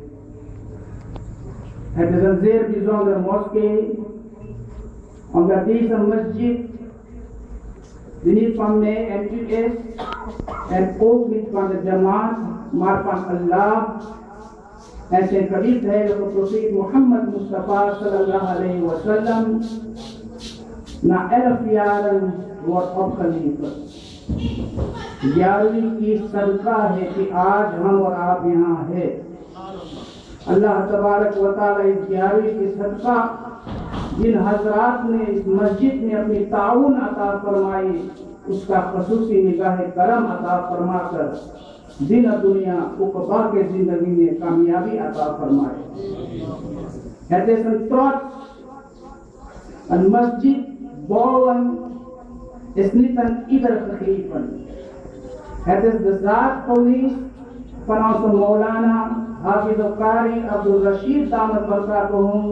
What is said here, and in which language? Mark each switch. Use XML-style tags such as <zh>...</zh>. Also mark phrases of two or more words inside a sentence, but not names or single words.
<nl>Het is een zeer bijzondere moskee omdat deze masjid die niet van mij en u is en ook niet van de Jamaat, maar van Allah en zijn geliefde heilige profeet Mohammed Mustafa</nl> <ar>صلى الله عليه وسلم</ar> <nl>na 11 jaren wordt opgeleverd.</nl> <ur>گیارہویں کی صدقہ ہے کہ آج ہم اور آپ یہاں ہے.</ur> <ar>الله تبارك وتعالى</ar> <ur>اس 11ویں کی صدقہ جن حضرات نے اس مسجد میں اپنی تعاون عطا فرمائی اس کا خصوصی نگاہ کرم عطا فرما کر دین دنیا عقبیٰ کے زندگی میں کامیابی عطا فرمائے.</ur> <nl>Het is een trots, een masjid bouwen is niet aan ieder gegeven. Het is de zaak geweest van onze Maulana Hafiz al-Qari Abdul Rashid</nl> <ar>دامت بركاتهم.</ar>